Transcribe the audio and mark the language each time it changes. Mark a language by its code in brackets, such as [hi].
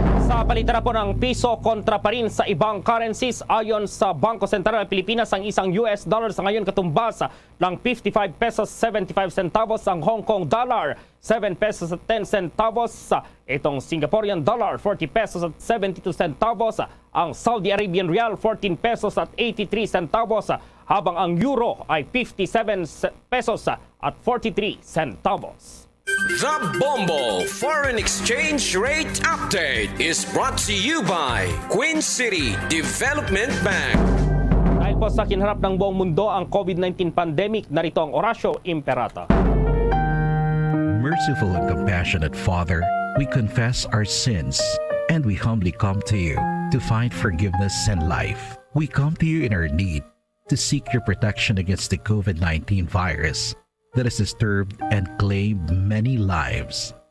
[tl] Sa palitan na po ng piso kontra pa rin sa ibang currencies, ayon sa Bangko Sentral ng Pilipinas, ang isang US dollar sa ngayon katumbas ng 55 pesos 75 centavos, ang Hong Kong dollar 7 pesos at 10 centavos, itong Singaporean dollar 40 pesos at 72 centavos, ang Saudi Arabian Rial 14 pesos at 83 centavos, habang ang euro ay 57 pesos at 43 centavos. [en] The Bombo Foreign Exchange Rate Update is brought to you by Queen City Development Bank. [tl] Dahil po sa kinharap ng buong mundo ang COVID-19 pandemic, narito ang Orasyo Imperata. [en] Merciful and compassionate Father, we confess our sins and we humbly come to you to find forgiveness and life. We come to you in our need to seek your protection against the COVID-19 virus that has disturbed and claimed many lives.